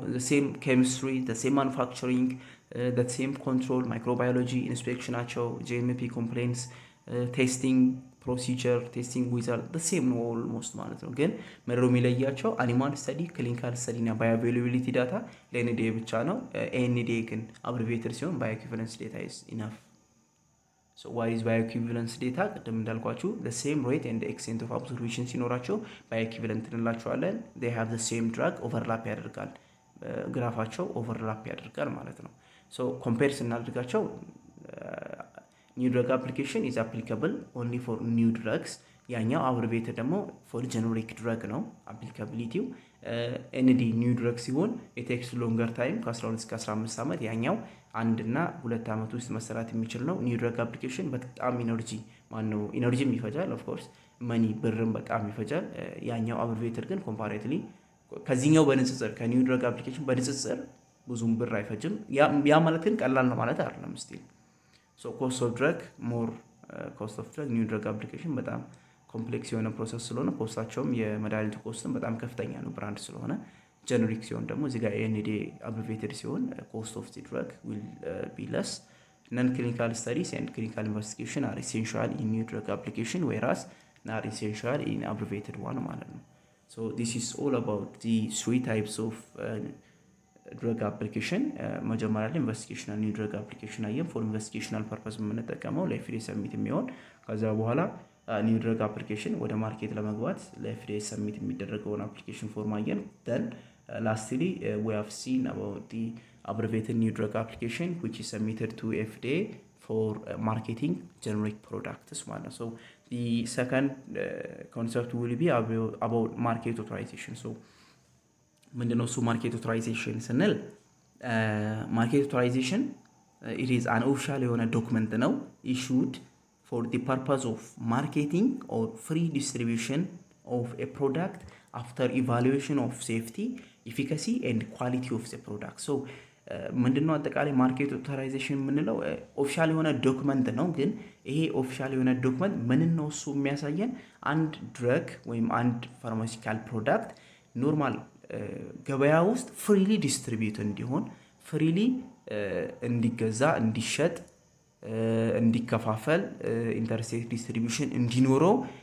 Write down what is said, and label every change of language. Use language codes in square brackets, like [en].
[en] same chemistry, the same manufacturing, the same control, microbiology inspection ናቸው። GMP complaints, testing procedure, testing wizard the same ነው almost ማለት ነው። [am] ግን መረው የሚለያቸው animal study, clinical study እና bioavailability data ለNDA ብቻ ነው። [en] NDA ግን abbreviated ሲሆን bioequivalence data is enough. So what is bioequivalence data? [am] ቅድም እንዳልኳችሁ [en] the same rate and the extent of observation ሲኖራቸው bioequivalent እንላቸዋለን። they have the same drug overlap ያደርጋል፣ ግራፋቸው overlap ያደርጋል ማለት ነው። so compare ስናደርጋቸው new drug application is applicable only for new drugs፣ ያኛው abbreviated ደግሞ for generic drug ነው applicability። ND new drug ሲሆን it takes longer time ከ12 እስከ 15 ዓመት፣ [am] ያኛው 1 እና 2 ዓመት ውስጥ መሰራት የሚችል ነው። [en] new drug application በጣም ኢነርጂም ይፈጃል of course money ብርም በጣም ይፈጃል። ያኛው abbreviated ግን comparatively ከዚህኛው በንጽጽር ከኒው ድረግ አፕሊኬሽን በንጽጽር ብዙም ብር አይፈጅም። [am] ያ ማለት ግን ቀላል ነው ማለት አይደለም [en] still. so cost of drug more cost of drug new drug application [am] በጣም ኮምፕሌክስ የሆነ ፕሮሰስ ስለሆነ ኮስታቸውም የመድኃኒቱ ኮስትም በጣም ከፍተኛ ነው ብራንድ ስለሆነ። [en] ጀነሪክ ሲሆን ደግሞ እዚህ ጋር NDA abbreviated ሲሆን cost of the drug will be less. non-clinical studies and clinical investigation are essential in new drug application whereas not essential in abbreviated one ማለት ነው። so this is all about the 3 types of drug application. [am] መጀመሪያ ላይ [en] investigational new drug application አየን። for investigational purpose የምንጠቀመው ለFDA submit የሚሆን ከዛ በኋላ new drug application [am] ወደ ማርኬት ለመግባት [en] ለFDA submit የሚደረገውን application form አየን። then lastly we have seen about the abbreviated new drug application which is submitted to FDA for marketing generic products ማለት ነው። so the second concept will be about market authorization. [am] so ምንድነው እሱ ማርኬት አውቶራይዜሽን ስንል ማርኬት አውቶራይዜሽን [en] it is an official የሆነ document ነው issued for the purpose of marketing or free distribution of a product after evaluation of safety, efficacy and quality of the product. [am] So ምንድነው አጠቃላይ ማርኬት ኦቶራይዜሽን የምንለው ኦፊሻል የሆነ ዶክመንት ነው። ግን ይሄ ኦፊሻል የሆነ ዶክመንት ምን ነው እሱ የሚያሳየን አንድ ድረግ ወይም አንድ ፋርማሲካል ፕሮዳክት ኖርማል ገበያ ውስጥ ፍሪሊ ዲስትሪቢዩት እንዲሆን ፍሪሊ እንዲገዛ እንዲሸጥ እንዲከፋፈል ኢንተርስቴት ዲስትሪቢዩሽን እንዲኖረው